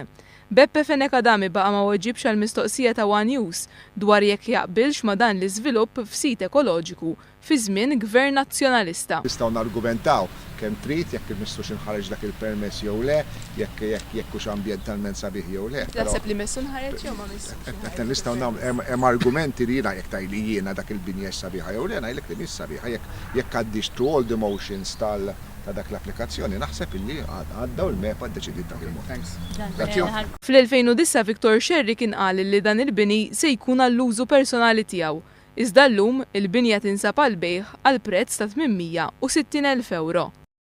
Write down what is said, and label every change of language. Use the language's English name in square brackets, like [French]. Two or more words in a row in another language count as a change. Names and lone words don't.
[Maltese] Beppe Fenekadami baqa' ma weġibx għall-mistoqsija ta' One News dwar jekk jaqbilx ma' dan l-iżvilupp f'sit ekoloġiku fi żmien Gvern Nazzjonalista. Nistgħu nargumentaw kemm trid jekk mistux inħareġ dak il-permess jew le, jekk hux ambjentalment sabiħ jew le. Taħseb li missu nħareġ jew ma missux? Nistgħu nagħmlu hemm argumenti li jekk tajli jiena dak il-binja sabiħa jew le ngħidlek li mhix sabiħa jekk għaddix [English] through all the motions [Maltese] ta' dak l-applikazzjoni naħseb illi għaddaw il-mepa ddeċidiet dak il-mod. Fl-2009 Viktor Xerri kien qal li dan il-bini se jkun għall-użu personali tiegħu. Iżda llum il-binja tinsab għal bejħ għal prezz ta' €860,000.